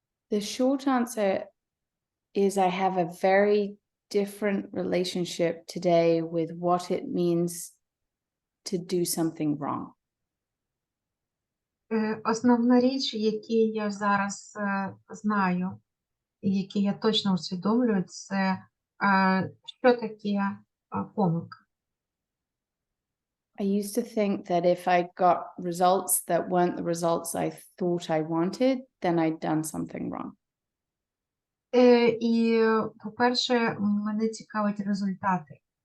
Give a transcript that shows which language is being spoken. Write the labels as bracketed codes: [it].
[en] The short answer is I have a very different relationship today with what it means to do something wrong. [uk] Основна річ, які я зараз знаю, і які я точно усвідомлюю, це що таке помилка. [en] I used to think that if I got results that weren't the results I thought I wanted, then I'd done something wrong. [uk] І, по-перше, мене цікавить результати.